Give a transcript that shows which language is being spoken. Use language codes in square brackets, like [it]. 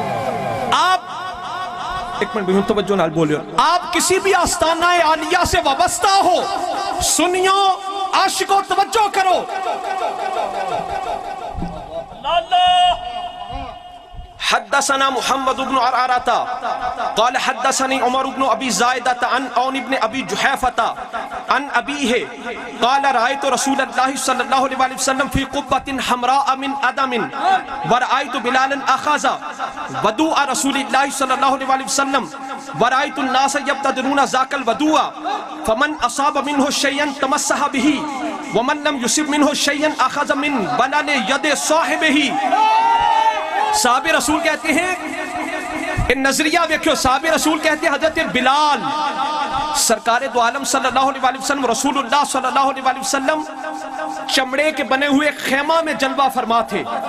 [ur] ایک منٹ بھی توجہ نال بولیو. آپ کسی بھی آستانہ عالیہ سے وابستہ ہو، سنیو عاشقو توجہ کرو. [ar] حدثنا محمد بن عرعرة قال حدثني عمر بن ابي زائدة عن عون بن ابي جحيفة عن ابيه قال رأيت رسول الله صلى الله عليه وسلم في قبة حمراء من ادم ورأيت بلالا اخذ ودوء رسول الله صلى الله عليه وسلم ورأيت الناس يبتدرون ذاك الودوء فمن اصاب منه شيئا تمسح به ومن لم يصب منه شيئا اخذ من بلال يد صاحبه. [ur] صحاب رسول کہتے ہیں ان نظریہ ویکھو، صحاب رسول کہتے ہیں حضرت بلال سرکار دو عالم صلی اللہ علیہ وسلم رسول اللہ صلی اللہ علیہ وسلم چمڑے کے بنے ہوئے خیمہ میں جلوہ فرما تھے.